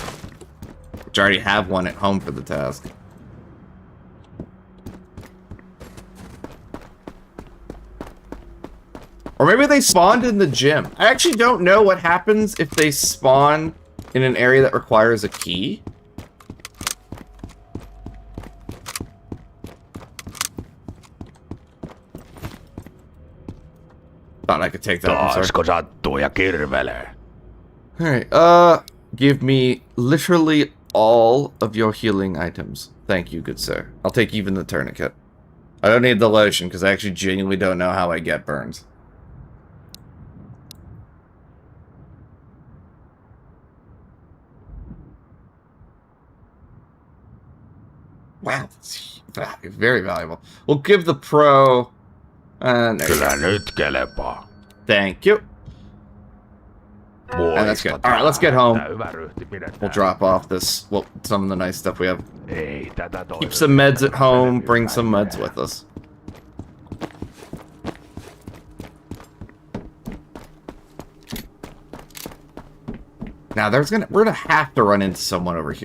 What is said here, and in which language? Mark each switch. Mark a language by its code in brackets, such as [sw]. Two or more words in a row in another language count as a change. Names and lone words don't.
[en] Which I already have one at home for the task. Or maybe they spawned in the gym. I actually don't know what happens if they spawn in an area that requires a key. Thought I could take that. [fi] Taasko sattuu ja kirvelee? [en] Alright, give me literally all of your healing items. Thank you, good sir. I'll take even the tourniquet. I don't need the lotion, because I actually genuinely don't know how I get burns. Wow, that's very valuable. We'll give the pro... [fi] Kyllä nyt kelepaa. [en] Thank you. And that's good. Alright, let's get home. We'll drop off this, well, some of the nice stuff we have. Keep some meds at home, bring some meds with us. Now, we're gonna have to run into someone over here.